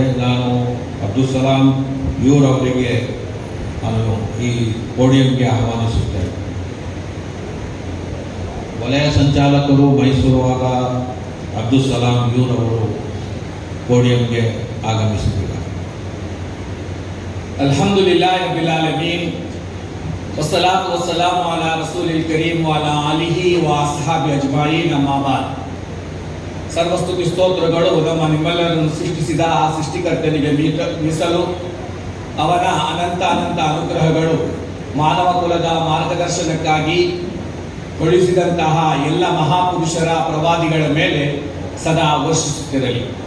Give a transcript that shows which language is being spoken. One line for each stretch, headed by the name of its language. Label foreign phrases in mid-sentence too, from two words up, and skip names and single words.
Kannada: ನಾನು ಅಬ್ದುಲ್ ಸಲಾಂ ಯೂರ್ ಅವರಿಗೆ ನಾನು ಈ ಪೋಡಿಯಂಗೆ ಆಹ್ವಾನಿಸುತ್ತೇನೆ. ವಲಯ ಸಂಚಾಲಕರು ಮೈಸೂರುವಾಗ ಅಬ್ದುಲ್ ಸಲಾಂ ಯೂರ್ ಅವರು ಪೋಡಿಯಂಗೆ ಆಗಮಿಸಿದ್ದಾರೆ.
Arabic: الحمد لله رب العالمين والصلاة والسلام على رسوله الكريم وعلى آله وأصحابه أجمعين أما بعد.
Kannada: ಸರ್ವಸ್ತುತಿ ಸ್ತೋತ್ರಗಳು ನಮ್ಮ ನಿಮ್ಮೆಲ್ಲರನ್ನು ಸೃಷ್ಟಿಸಿದ ಆ ಸೃಷ್ಟಿಕರ್ತನಿಗೆ ಮೀಸಲು. ಅವನ ಅನಂತ ಅನುಗ್ರಹಗಳು ಮಾನವ ಕುಲದ ಮಾರ್ಗದರ್ಶನಕ್ಕಾಗಿ ಕಳುಹಿಸಿದಂತಹ ಎಲ್ಲ ಮಹಾಪುರುಷರ ಪ್ರವಾದಿಗಳ ಮೇಲೆ ಸದಾ ವರ್ಷಿಸುತ್ತಿರಲಿ.